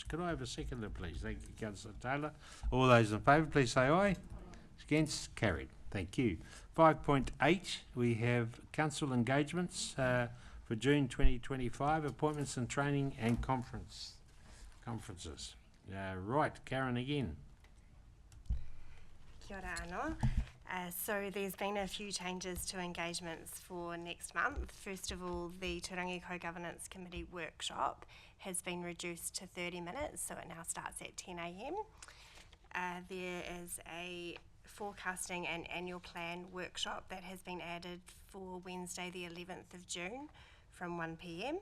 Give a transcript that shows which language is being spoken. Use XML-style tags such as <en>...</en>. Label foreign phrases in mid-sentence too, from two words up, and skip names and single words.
<en>Could I have a seconder, please? Thank you, Councillor Taylor. All those in favour, please say aye. Against? Carried. Thank you. 5.8, we have council engagements for June 2025, appointments and training and conferences. Right, Karen again.</en> <mi>Kia ora anō.</mi> <en>So there's been a few changes to engagements for next month. First of all, the Turangi Co-Governance Committee workshop has been reduced to 30 minutes, so it now starts at 10 a.m. There is a forecasting and annual plan workshop that has been added for Wednesday the 11th of June from 1 p.m.</en>